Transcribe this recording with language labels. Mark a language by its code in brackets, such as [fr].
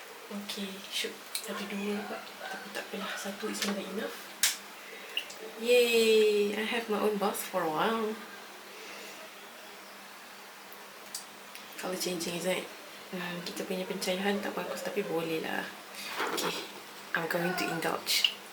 [ms] Okay, [en] should [ms] ada dua kot. Tapi tak apalah, satu [en] is more than enough. [ms] Yay! [en] I have my own bath for a while. Color changing, isn't it? [ms] Kita punya pencahayaan tak bagus tapi boleh lah. [en] Okay, I'm going to indulge.